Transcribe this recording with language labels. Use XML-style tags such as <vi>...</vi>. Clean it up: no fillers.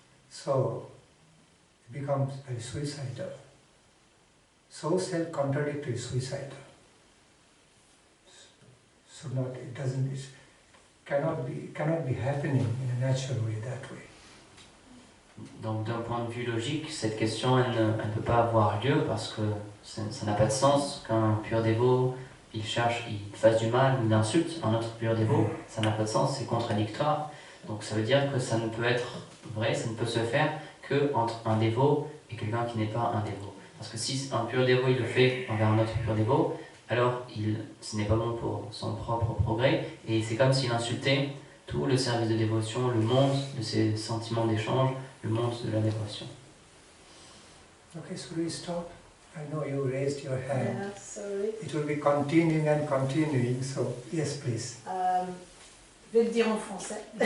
<en>So it becomes very suicidal, so self-contradictory, suicidal. It cannot be happening in a natural way that way.</en> <fr>Donc d'un point de vue logique, cette question elle ne peut pas avoir lieu parce que ça n'a pas de sens qu'un pur dévot il fasse du mal ou il insulte un autre pur dévot, ça n'a pas de sens, c'est contradictoire. Donc ça veut dire que ça ne peut être vrai, ça ne peut se faire que entre un dévot et quelqu'un qui n'est pas un dévot. Parce que si un pur dévot il le fait envers un autre pur dévot, alors ce n'est pas bon pour son propre progrès, et c'est comme s'il insultait tout le service de dévotion, le monde de ses sentiments d'échange, le monde de la dévotion.</fr> <en>Okay, so we stop. I know you raised your hand. Yeah, sorry. It will be continuing and continuing, so yes, please.</en> <fr>Je vais le dire en français.</fr>